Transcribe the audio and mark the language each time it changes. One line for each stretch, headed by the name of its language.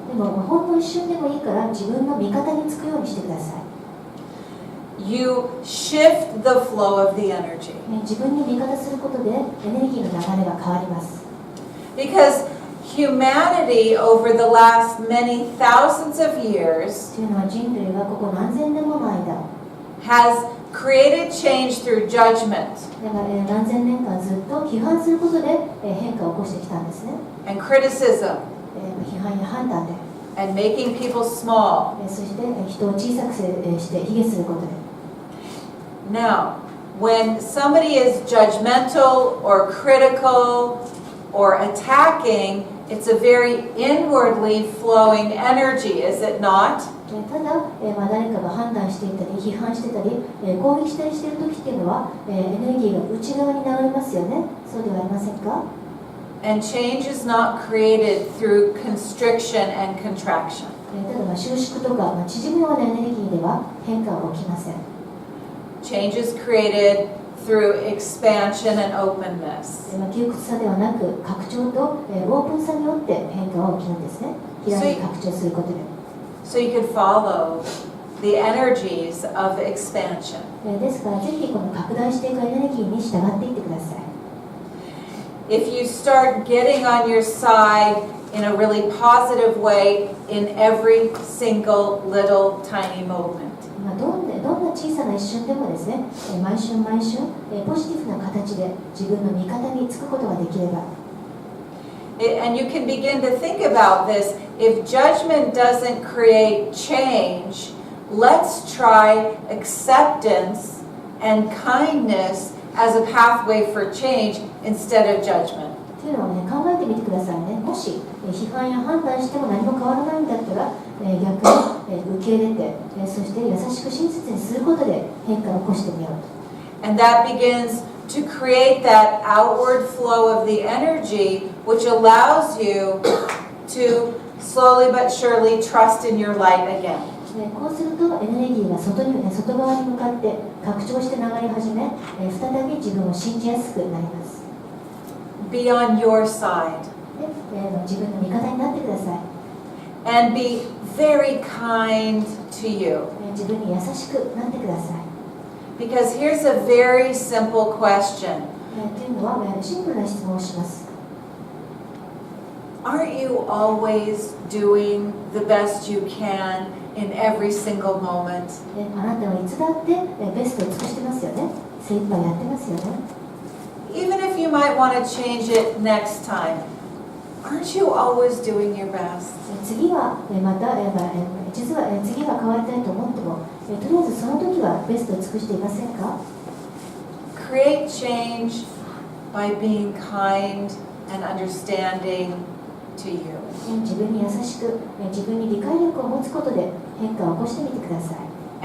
Japanese: でもほんの一瞬でもいいから自分の味方につくようにしてください。
English: you shift the flow of the energy.
Japanese: 自分に味方することでエネルギーの流れが変わります。
English: Because humanity over the last many thousands of years
Japanese: というのは人類がここ何千年もの間、
English: has created change through judgment
Japanese: だから何千年間ずっと批判することで変化を起こしてきたんですね。
English: and criticism
Japanese: 批判や判断で、
English: and making people small.
Japanese: そして人を小さくして卑下することで。
English: Now, when somebody is judgmental or critical or attacking, it's a very inwardly flowing energy, is it not?
Japanese: ただ、誰かが判断していたり批判してたり攻撃したりしている時っていうのはエネルギーが内側に流れますよね。そうではありませんか？
English: And change is not created through constriction and contraction.
Japanese: ただ収縮とか縮むようなエネルギーでは変化は起きません。 Change is created through expansion and openness. 窮屈さではなく拡張とオープンさによって変化は起きるんですね。開いて拡張することで。
English: So you can follow the energies of expansion.
Japanese: ですからぜひこの拡大していくエネルギーに従っていってください。
English: If you start getting on your side in a really positive way in every single little tiny moment.
Japanese: どんな小さな一瞬でもですね、毎瞬毎瞬ポジティブな形で自分の味方につくことができれば。
English: And you can begin to think about this. If judgment doesn't create change, let's try acceptance and kindness as a pathway for change instead of judgment.
Japanese: というのをね、考えてみてくださいね。もし批判や判断しても何も変わらないんだったら、逆に受け入れて、そして優しく親切にすることで変化を起こしてみようと。
English: And that begins to create that outward flow of the energy, which allows you to slowly but surely trust in your light again.
Japanese: こうするとエネルギーが外側に向かって拡張して流れ始め、再び自分を信じやすくなります。
English: Be on your side.
Japanese: 自分の味方になってください。
English: And be very kind to you.
Japanese: 自分に優しくなってください。
English: Because here's a very simple question.
Japanese: というのはシンプルな質問をします。
English: Aren't you always doing the best you can in every single moment?
Japanese: あなたはいつだってベストを尽くしてますよね。精一杯やってますよね。
English: Even if you might want to change it next time, aren't you always doing your best?
Japanese: 次はまた実は次は変わりたいと思っても、とりあえずその時はベストを尽くしていませんか？
English: Create change by being kind and understanding to you.
Japanese: 自分に優しく、自分に理解力を持つことで変化を起こしてみてください。